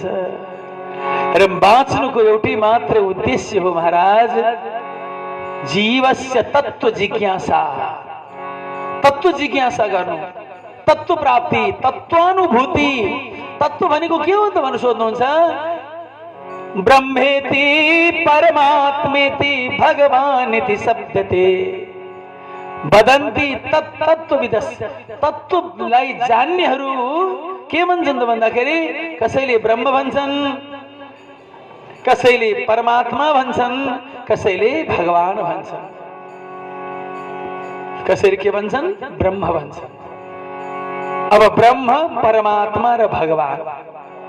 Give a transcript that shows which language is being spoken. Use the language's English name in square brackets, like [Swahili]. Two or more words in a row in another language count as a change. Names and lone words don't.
[Nepali] र बाँच्नुको एउटै मात्र उद्देश्य हो महाराज, [Sanskrit] जीवस्य तत्व जिज्ञासा। [Nepali] तत्व जिज्ञासा गर्नु, तत्व प्राप्ति, तत्वानुभूति। तत्व भनेको के हो त भनेर सोध्नुहुन्छ? [Sanskrit] ब्रह्मेति परमात्मेति भगवानिति शब्दते वदन्ति तत्त्वविदस्। [Nepali] तत्वलाई जान्नेहरू के भन्छन् त भन्दाखेरि कसैले ब्रह्म भन्छन्, कसैले परमात्मा भन्छन्, कसैले भगवान भन्छन्। कसैले के भन्छन्? ब्रह्म भन्छन्। अब ब्रह्म, परमात्मा र भगवान।